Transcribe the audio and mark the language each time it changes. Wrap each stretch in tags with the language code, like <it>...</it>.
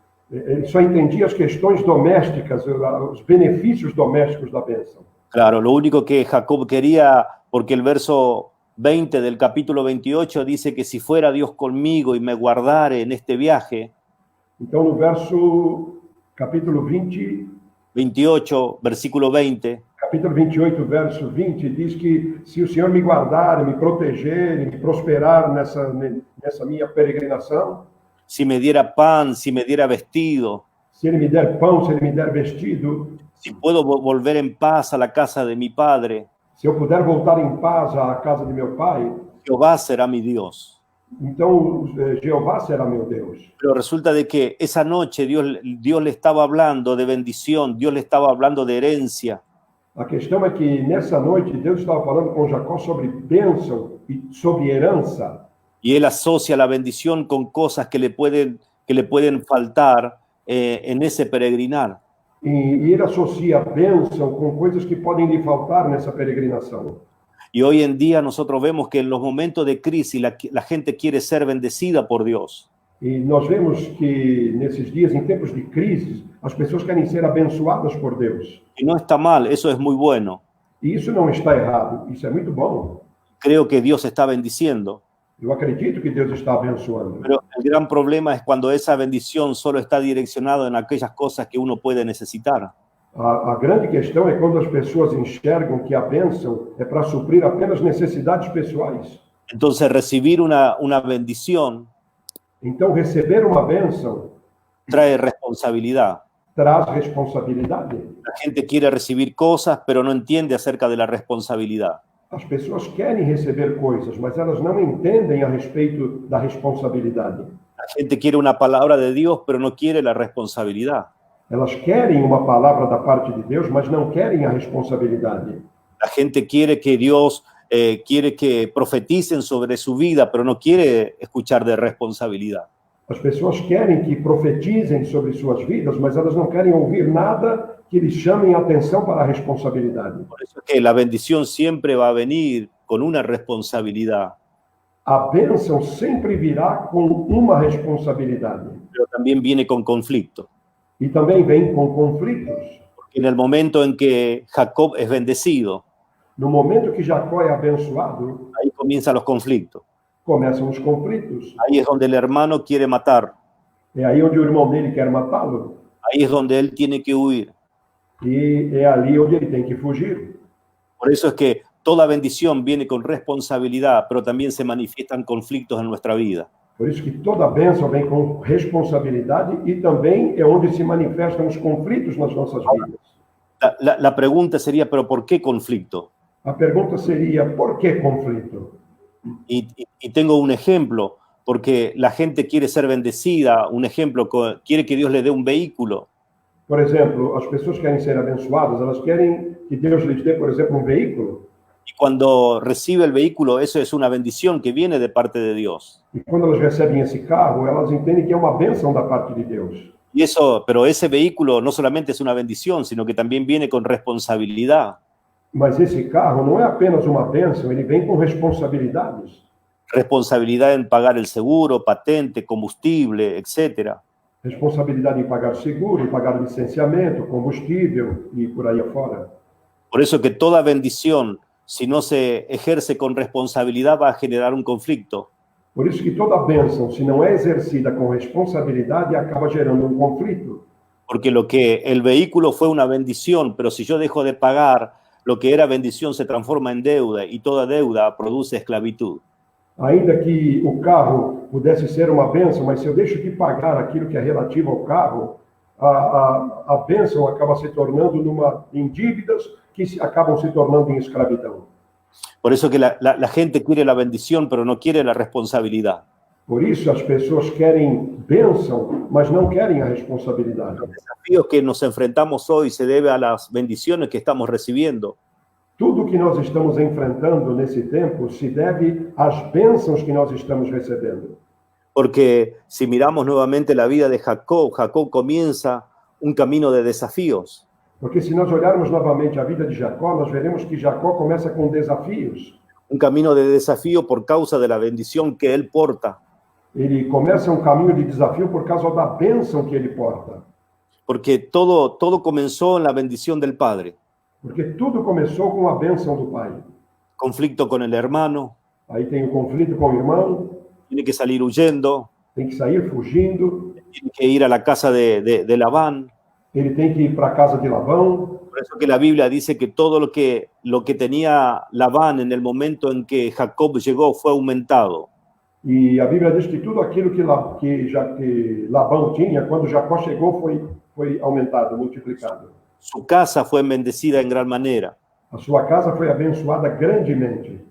<pt>ele só entendia as questões domésticas, os benefícios domésticos da bênção.</pt> <es>Claro, lo único que Jacob quería, porque el verso 20 del capítulo 28 dice que si fuera Dios conmigo y me guardare en este viaje,</es> <pt>Então, no verso capítulo 28, versículo 20, capítulo 28, verso 20, diz que se o Senhor me guardar, me proteger e me prosperar nessa minha peregrinação,</pt> <es>si me diera pan, si me diera vestido,</es> <pt>se Ele me der pão, se Ele me der vestido,</pt> <es>si puedo volver en paz a la casa de mi padre,</es> <pt>se eu puder voltar em paz à casa de meu pai,</pt> <es>Jehová será mi Dios.</es> <pt>então Jeová será meu Deus.</pt> <es>Pero resulta de que esa noche Dios le estaba hablando de bendición, Dios le estaba hablando de herencia.</es> <pt>A questão é que nessa noite Deus estava falando com Jacó sobre bênção e sobre herança.</pt> <es>Y él asocia la bendición con cosas que le pueden faltar en ese peregrinar.</es> <pt>E ele associa a bênção com coisas que podem lhe faltar nessa peregrinação.</pt> <es>Y hoy en día nosotros vemos que en los momentos de crisis la gente quiere ser bendecida por Dios.</es> <pt>E nós vemos que nesses dias, em tempos de crise, as pessoas querem ser abençoadas por Deus.</pt> <es>Y no está mal, eso es muy bueno.</es> <pt>E isso não está errado, isso é muito bom.</pt> <es>Creo que Dios está bendiciendo.</es> <pt>Eu acredito que Deus está abençoando.</pt> <es>Pero el gran problema es cuando esa bendición solo está direccionada en aquellas cosas que uno puede necesitar.</es> <pt>A grande questão é quando as pessoas enxergam que a bênção é para suprir apenas necessidades pessoais.</pt> <es>Entonces recibir una bendición</es> <pt>Então, receber uma bênção</pt> <es>trae responsabilidad.</es> <pt>traz responsabilidade.</pt> <es>La gente quiere recibir cosas, pero no entiende acerca de la responsabilidad.</es> <pt>As pessoas querem receber coisas, mas elas não entendem a respeito da responsabilidade.</pt> <es>La gente quiere una palabra de Dios, pero no quiere la responsabilidad.</es> <pt>Elas querem uma palavra da parte de Deus, mas não querem a responsabilidade.</pt> <es>La gente quiere que Dios quiere que profeticen sobre su vida, pero no quiere escuchar de responsabilidad.</es> <pt>As pessoas querem que profetizem sobre suas vidas, mas elas não querem ouvir nada que lhes chamem a atenção para a responsabilidade.</pt> <es>Por eso es que la bendición siempre va a venir con una responsabilidad,</es> <pt>A bênção sempre virá com uma responsabilidade.</pt> <es>pero también viene con conflicto.</es> <pt>E também vem com conflitos.</pt> <es>Porque en el momento en que Jacob es bendecido,</es> <pt>No momento que Jacó é abençoado,</pt> <es>ahí comienzan los conflictos.</es> <pt>começam os conflitos.</pt> <es>Ahí es donde el hermano quiere matar.</es> <pt>É aí onde o irmão dele quer matá-lo.</pt> <es>Ahí es donde él tiene que huir.</es> <pt>E é ali onde ele tem que fugir.</pt> <es>Por eso es que toda bendición viene con responsabilidad, pero también se manifiestan conflictos en nuestra vida.</es> <pt>Por isso que toda bênção vem com responsabilidade e também é onde se manifestam os conflitos nas nossas vidas.</pt> <es>La pregunta sería, ¿pero por qué conflicto?</es> <pt>A pergunta seria, por que conflito?</pt> <es>Y tengo un ejemplo, porque la gente quiere ser bendecida, un ejemplo, quiere que Dios le dé un vehículo.</es> <pt>Por exemplo, as pessoas querem ser abençoadas, elas querem que Deus lhes dê, por exemplo, um veículo.</pt> <es>Y cuando recibe el vehículo, eso es una bendición que viene de parte de Dios.</es> <pt>E quando elas recebem esse carro, elas entendem que é uma bênção da parte de Deus.</pt> <es>Y eso, pero ese vehículo no solamente es una bendición, sino que también viene con responsabilidad.</es> <pt>Mas esse carro não é apenas uma bênção, ele vem com responsabilidades.</pt> <es>Responsabilidad en pagar el seguro, patente, combustible, etcétera.</es> <pt>Responsabilidade em pagar seguro, em pagar licenciamento, combustível e por aí afora.</pt> <es>Por eso que toda bendición, si no se ejerce con responsabilidad, va a generar un conflicto.</es> <pt>Por isso que toda bênção, se não é exercida com responsabilidade, acaba gerando um conflito.</pt> <es>Porque lo que el vehículo fue una bendición, pero si yo dejo de pagar, lo que era bendición se transforma en deuda y toda deuda produce esclavitud.</es> <pt>Ainda que o carro pudesse ser uma bênção, mas se eu deixo de pagar aquilo que é relativo ao carro, a bênção acaba se tornando em dívidas que acabam se tornando em escravidão.</pt> <es>Por eso que la gente quiere la bendición, pero no quiere la responsabilidad.</es> <pt>Por isso as pessoas querem bênção, mas não querem a responsabilidade.</pt> <es>Los desafíos que nos enfrentamos hoy se debe a las bendiciones que estamos recibiendo.</es> <pt>Tudo que nós estamos enfrentando nesse tempo se deve às bênçãos que nós estamos recebendo.</pt> <es>Porque si miramos nuevamente la vida de Jacob, Jacob comienza un camino de desafíos.</es> <pt>Porque se nós olharmos novamente a vida de Jacó, nós veremos que Jacó começa com desafios.</pt> <es>Un camino de desafío por causa de la bendición que él porta.</es> <pt>Ele começa um caminho de desafio por causa da bênção que ele porta.</pt> <es>Porque todo comenzó en la bendición del Padre.</es> <pt>Porque tudo começou com a bênção do pai.</pt> <es>Conflicto con el hermano,</es> <pt>Aí tem o conflito com o irmão,</pt> <es>tiene que salir huyendo,</es> <pt>tem que sair fugindo,</pt> <es>tiene que ir a la casa de Labán.</es> <pt>ele tem que ir para a casa de Labão.</pt> <es>Por eso que la Biblia dice que todo lo que tenía Labán en el momento en que Jacob llegó fue aumentado.</es> <pt>E a Bíblia diz que tudo aquilo que Labão tinha, quando Jacó chegou, foi aumentado, multiplicado.</pt> <es>Su casa fue bendecida en gran manera.</es> <pt>A sua casa foi abençoada grandemente.</pt>